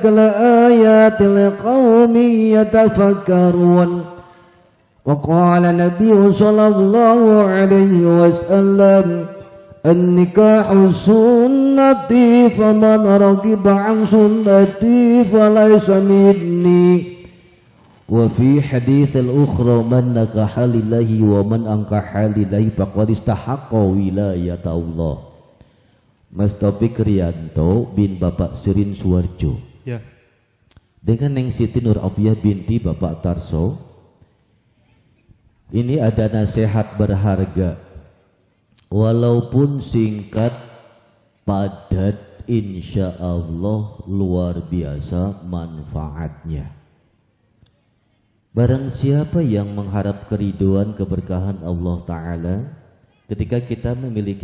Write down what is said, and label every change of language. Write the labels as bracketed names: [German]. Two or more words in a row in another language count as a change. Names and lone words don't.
[Arabic] لآيات لقوم يتفكرون وقال النبي صلى الله عليه وسلم النكاح سنتي فمن رغب عن سنتي فليس مني وفي حديث الأخرى من نكح لله ومن أنكح لله فقد استحق ولاية الله. [Indonesian] Mas Taufik Rianto bin Bapak Sirin Suwarjo ya. Dengan Neng Siti Nur Afiah binti Bapak Tarso, ini ada nasihat berharga walaupun singkat padat, [Arabic] إن شاء الله [Indonesian] luar biasa manfaatnya. Barang siapa yang mengharap keridhaan keberkahan Allah Ta'ala, ketika kita memiliki